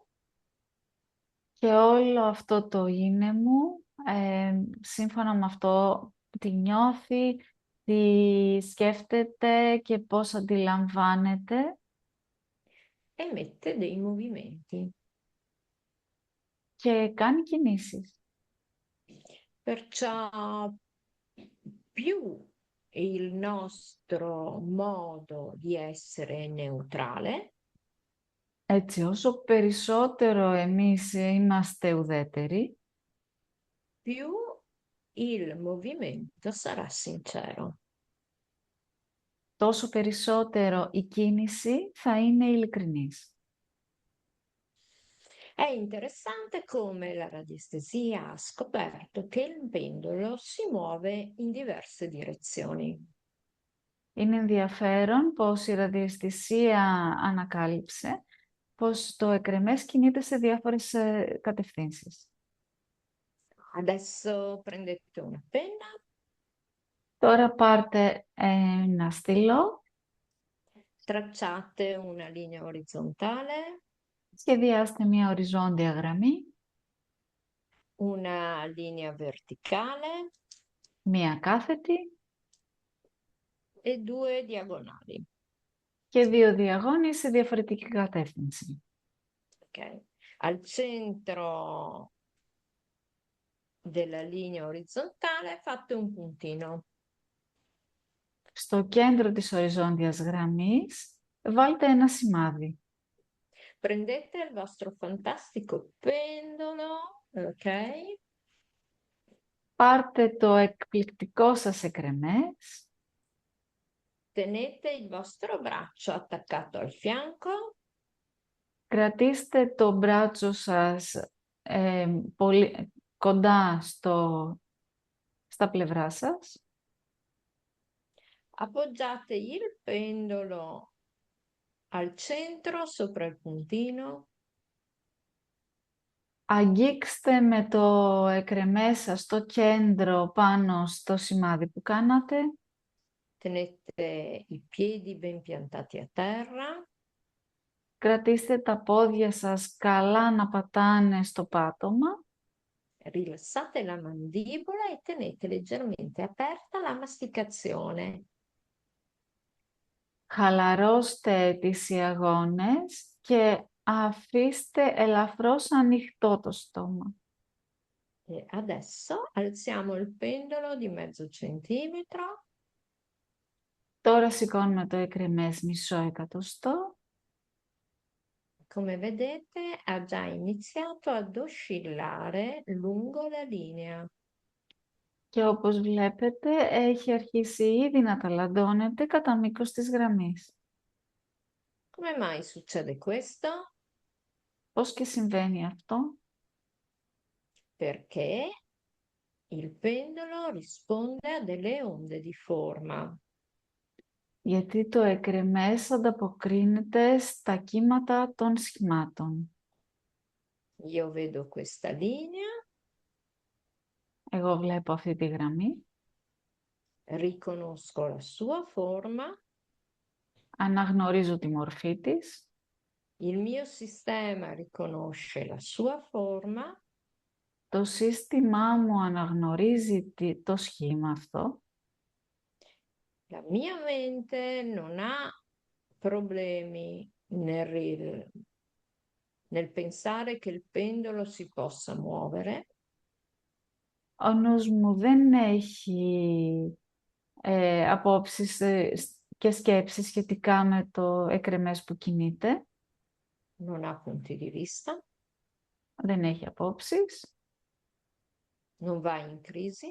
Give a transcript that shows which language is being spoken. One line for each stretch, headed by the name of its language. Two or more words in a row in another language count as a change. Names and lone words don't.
Greek: Και όλο αυτό το είναι μου, σύμφωνα με αυτό τι νιώθει, τι σκέφτεται και πώς αντιλαμβάνεται
Italian: emette dei movimenti.
Greek: και κάνει κινήσεις.
Italian: Perciò più il nostro modo di essere è neutrale,
Greek: Έτσι, όσο περισσότερο εμείς είμαστε ουδέτεροι,
Italian: più il movimento sarà sincero.
Greek: τόσο περισσότερο η κίνηση θα είναι ειλικρινής.
Italian: È interessante come la radiestesia ha scoperto che il pendolo si muove in diverse direzioni.
Greek: Είναι ενδιαφέρον πως η ραδιαισθησία ανακάλυψε πως το εκρεμές κινείται σε διάφορες κατευθύνσεις.
Italian: Adesso prendete una penna,
Greek: Τώρα πάρτε ένα στυλό,
Italian: tracciate una linea orizzontale,
Greek: σχεδιάστε μια οριζόντια γραμμή,
Italian: una linea verticale
Greek: μια κάθετη
Italian: e due diagonali.
Greek: και δύο διαγώνεις σε διαφορετική κατεύθυνση.
Italian: Ok? Al centro della linea orizzontale fate un puntino.
Greek: Στο κέντρο της οριζόντιας γραμμής βάλτε ένα σημάδι.
Italian: Prendete il vostro fantastico pendolo, ok?
Greek: Πάρτε το εκπληκτικό σας εκρεμές,
Italian: Tenete il vostro braccio attaccato al fianco,
Greek: κρατήστε το μπράτσο σας πολύ κοντά στα πλευρά σας,
Italian: appoggiate il pendolo al centro sopra il puntino,
Greek: αγγίξτε με το εκρεμές σας στο κέντρο πάνω στο σημάδι που κάνατε,
Italian: tenete i piedi ben piantati a terra,
Greek: κρατήστε τα πόδια σας καλά να πατάνε στο πάτωμα,
Italian: rilassate la mandibola e tenete leggermente aperta la masticazione.
Greek: χαλαρώστε τις ιαγώνες και αφήστε ελαφρώς ανοιχτό το στόμα.
Italian: E adesso alziamo il pendolo di mezzo centimetro.
Greek: Τώρα σηκώνουμε το εκρεμές μισό εκατοστό.
Italian: Come vedete ha già iniziato ad oscillare lungo la linea.
Greek: Και όπως βλέπετε έχει αρχίσει ήδη να ταλαντώνεται κατά μήκος της γραμμής.
Italian: Come mai succede questo?
Greek: Πώς και συμβαίνει αυτό?
Italian: Perché il pendolo risponde a delle onde di forma.
Greek: Γιατί το εκρεμές ανταποκρίνεται στα κύματα των σχημάτων.
Italian: Io vedo questa linea,
Greek: Εγώ βλέπω αυτή τη γραμμή,
Italian: riconosco la sua forma,
Greek: αναγνωρίζω τη μορφή της,
Italian: il mio sistema riconosce la sua forma,
Greek: το σύστημά μου αναγνωρίζει το σχήμα αυτό,
Italian: la mia mente non ha problemi nel pensare che il pendolo si possa muovere.
Greek: ο νους μου δεν έχει απόψεις και σκέψεις σχετικά με το εκρεμές που κινείται.
Italian: Non ha punti di vista,
Greek: Δεν έχει απόψεις,
Italian: non va in crisi